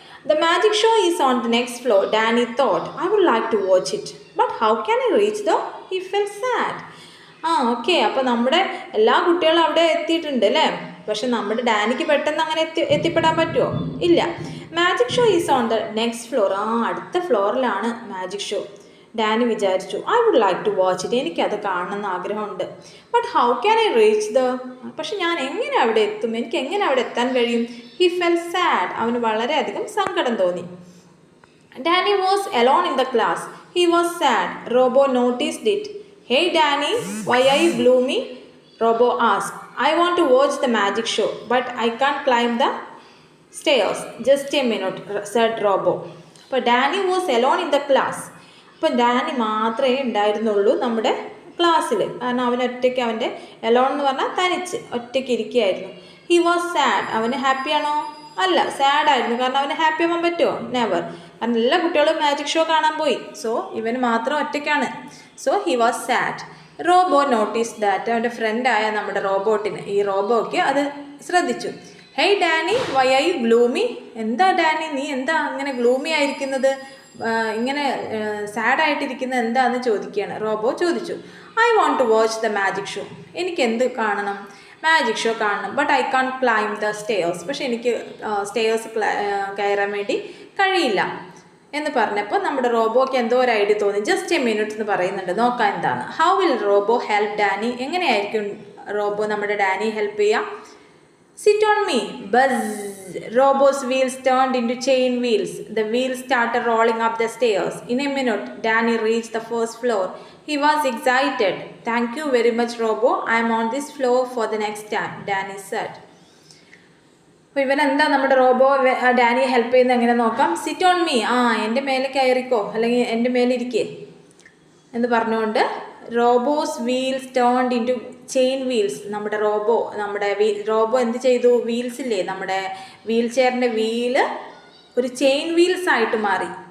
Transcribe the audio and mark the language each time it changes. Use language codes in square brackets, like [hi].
[en] The magic show is on the next floor. Danny thought, I would like to watch it. But how can I reach though? He felt sad. [ml] Okay, അപ്പോൾ നമ്മുടെ എല്ലാ കുട്ടികളും അവിടെ എത്തിയിട്ടുണ്ട് അല്ലേ. പക്ഷെ നമ്മുടെ ഡാനിക്ക് പെട്ടെന്ന് അങ്ങനെ എത്തിപ്പെടാൻ പറ്റുമോ? ഇല്ല. [en] Magic show is on the next floor. [ml] അടുത്ത ഫ്ലോറിലാണ് മാജിക് ഷോ. ഡാനി വിചാരിച്ചു, [en] I would like to watch it. [ml] എനിക്കത് കാണണമെന്ന് ആഗ്രഹമുണ്ട്. [en] But how can I reach the? [ml] പക്ഷെ ഞാൻ എങ്ങനെ അവിടെ എത്തും? എനിക്ക് എങ്ങനെ അവിടെ എത്താൻ കഴിയും? [en] He fell sad. [ml] അവന് വളരെയധികം സങ്കടം തോന്നി. [en] Danny was alone in the class. He was sad. Robo noticed it. Hey Danny, why are you gloomy? Robo asked. I want to watch the magic show, but I can't climb the stairs. Just a minute, said Robo. അപ്പോൾ Danny was alone in the class. [ml] അപ്പം Dani മാത്രമേ ഉണ്ടായിരുന്നുള്ളൂ നമ്മുടെ ക്ലാസ്സിൽ. കാരണം അവൻ ഒറ്റയ്ക്ക്, അവൻ്റെ എലോൺ എന്ന് പറഞ്ഞാൽ തനിച്ച് ഒറ്റയ്ക്ക് ഇരിക്കുകയായിരുന്നു. [en] He was sad. [ml] അവന് ഹാപ്പിയാണോ? അല്ല, സാഡായിരുന്നു. കാരണം അവന് ഹാപ്പി ആവാൻ പറ്റുമോ? നെവർ. കാരണം എല്ലാ കുട്ടികളും മാജിക് ഷോ കാണാൻ പോയി. സോ ഇവന് മാത്രം ഒറ്റയ്ക്കാണ്. [en] So he was sad. Robo notice that. [ml] അവൻ്റെ ഫ്രണ്ടായ നമ്മുടെ റോബോട്ടിന്, ഈ റോബോയ്ക്ക് അത് ശ്രദ്ധിച്ചു. [en] Hey Danny, why are you gloomy? [ml] എന്താ ഡാനി, നീ എന്താ അങ്ങനെ ഗ്ലൂമി ആയിരിക്കുന്നത്, ഇങ്ങനെ സാഡായിട്ടിരിക്കുന്നത് എന്താണെന്ന് ചോദിക്കുകയാണ്. റോബോ ചോദിച്ചു. [en] I want to watch the magic show. [ml] എനിക്ക് എന്ത് കാണണം? മാജിക് ഷോ കാണണം. [en] But I can't climb the stairs. [ml] പക്ഷെ എനിക്ക് സ്റ്റെയേഴ്സ് കയറാൻ വേണ്ടി കഴിയില്ല എന്ന് പറഞ്ഞപ്പോൾ നമ്മുടെ റോബോയ്ക്ക് എന്തോ ഒരു ഐഡിയ തോന്നി. ജസ്റ്റ് എ മിനിറ്റ് എന്ന് പറയുന്നുണ്ട്, നോക്കാം എന്താണ്. [en] How will Robo help Danny? [ml] എങ്ങനെയായിരിക്കും റോബോ നമ്മുടെ ഡാനി ഹെൽപ്പ് ചെയ്യുക? [en] Sit on me. Buzz. Robo's wheels turned into chain wheels. The wheels started rolling up the stairs. In a minute, Danny reached the first floor. He was excited. Thank you very much, Robo. I am on this floor for the next time, Danny said. [ml] അപ്പോൾ ഇവനെന്താ നമ്മുടെ robo ഡാനിയെ help ചെയ്യുന്നത് എങ്ങനെ നോക്കാം. [en] Sit on me. [ml] എൻ്റെ മേലെ കയറിക്കോ, അല്ലെങ്കിൽ എൻ്റെ മേലെ ഇരിക്കേ എന്ന് പറഞ്ഞുകൊണ്ട് [en] Robo's wheels turned into chain wheels. [ml] നമ്മുടെ റോബോ എന്ത് ചെയ്തു? വീൽസ് ഇല്ലേ, നമ്മുടെ വീൽ ചെയറിൻ്റെ വീല് ഒരു ചെയിൻ വീൽസ് ആയിട്ട് മാറി.